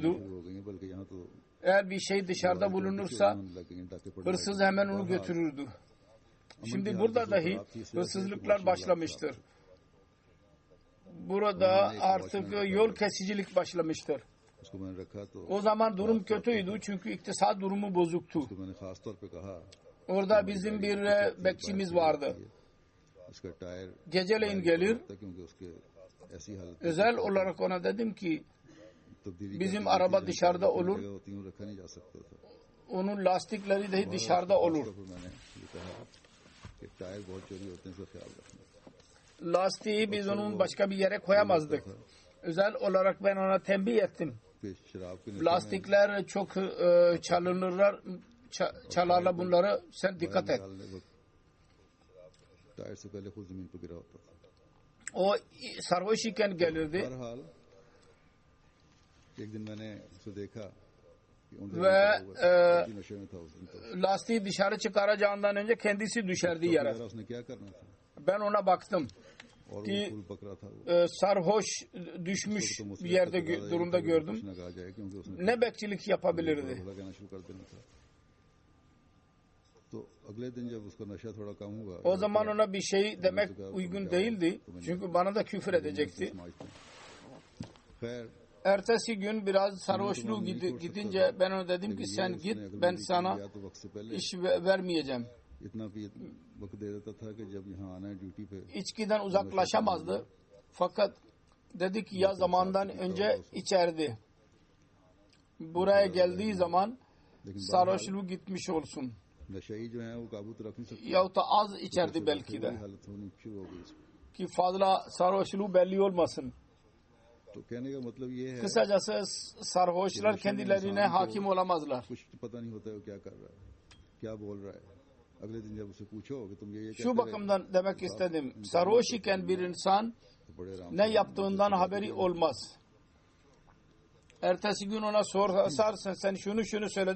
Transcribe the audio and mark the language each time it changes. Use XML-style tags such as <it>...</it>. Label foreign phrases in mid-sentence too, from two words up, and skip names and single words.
<ur>شروع ہو گئی ہیں بلکہ یہاں تو</ur> <tr>Eğer bir şey dışarıda bulunursa</tr> <ur>لگ گئی ہیں، ڈاکے پڑنے</ur> <tr>hırsız hemen onu götürürdü. Şimdi burada dahi hırsızlıklar başlamıştır. Burada artık yol kesicilik başlamıştır.</tr> <ur>اس کو میں نے رکھا تو</ur> <tr>O zaman durum kötüydü çünkü iktisat durumu bozuktu.</tr> <ur>اس کو میں نے خاص طور پہ کہا</ur> <tr>Orada bizim bir bekçimiz vardı.</tr> <ur>اس کا ٹائر</ur> <tr>Geceleyin gelir.</tr> <ur>تھا کیونکہ اس کے ایسی حالت</ur> <tr>Özel olarak ona dedim ki</tr> <ur>तब्दीली</ur> <tr>bizim</tr> <ur>करके</ur> <tr>araba</tr> <ur>जहाँ</ur> <tr>dışarıda olur.</tr> <ur>جگہ ہوتی ہے، وہ رکھا نہیں جا سکتا تھا</ur> <tr>Onun lastikleri dahi dışarıda olur.</tr> <ur>تو پھر میں نے یہ کہا کہ ٹائر بہت چوری ہوتے ہیں اس کا خیال رکھنا</ur> <tr>Lastiği biz onun başka bir yere koyamazdık. Özel olarak ben ona tembih ettim.</tr> <ur>کہ شراب کے نشے میں</ur> <tr>Lastikler çok çalınırlar, çalarlar bunları. Sen dikkat et.</tr> <ur>نکالنے وقت ٹائر سے پہلے خود زمین پر گرا ہوتا تھا</ur> <tr>O sarhoş iken gelirdi</tr> <ur>بہرحال ایک دن میں نے اسے دیکھا کہ ان</ur> <tr>ve</tr> <ur>نشے میں تھا اس دن تو</ur> <tr>lastiği dışarı çıkaracağından önce kendisi düşerdi yere.</tr> <ur>اس نے کیا کرنا تھا</ur> <tr>Ben ona baktım.</tr> <ur>اور وہ</ur> <tr>ki</tr> <ur>پھول پکڑا تھا وہ</ur> <tr>sarhoş düşmüş bir yerde durumda gördüm.</tr> <ur>کچھ نہ کہا جائے کیونکہ اس نے</ur> <tr>Ne bekçilik yapabilirdi?</tr> <ur>بھلا کہنا شروع کر دینا تھا تو اگلے دن جب اس کا نشہ تھوڑا کم ہوا</ur> <tr>O zaman ona bir şey demek uygun değildi. Çünkü bana da küfür edecekti.</tr> <ur>खैर</ur> <tr>Ertesi gün biraz sarhoşluğu gidince ben ona dedim ki sen git, ben sana</tr> <ur>یا تو وقت سے پہلے</ur> <tr>iş vermeyeceğim.</tr> <ur>اتنا بھی وقت دے دیتا تھا کہ جب یہاں آنا ہے ڈیوٹی پہ</ur> <tr>İçkiden uzaklaşamazdı. Fakat dedi ki ya zamandan önce içerdi. Buraya geldiği zaman</tr> <ur>लेकिन</ur> <tr>sarhoşluğu gitmiş olsun.</tr> <ur>نشئی جو ہے وہ قابو تو رکھ نہیں سکتے</ur> <tr>Yahut da az içerdi belki de.</tr> <ur>حالت ہونی شروع ہو گئی اس کو</ur> <tr>Ki fazla sarhoşluğu belli olmasın.</tr> <ur>تو کہنے کا مطلب یہ ہے</ur> <tr>Kısacası sarhoşlar kendilerine hakim olamazlar.</tr> <ur>کچھ پتا نہیں ہوتا ہے وہ کیا کر رہا ہے کیا بول رہا ہے اگلے دن جب اسے پوچھو کہ تم یہ</ur> <tr>Şu bakımdan demek istedim. Sarhoş iken bir insan</tr> <ur>تو بڑے آرام</ur> <tr>ne yaptığından haberi olmaz. Ertesi gün ona sorsarsın sen şunu söyledim.</tr>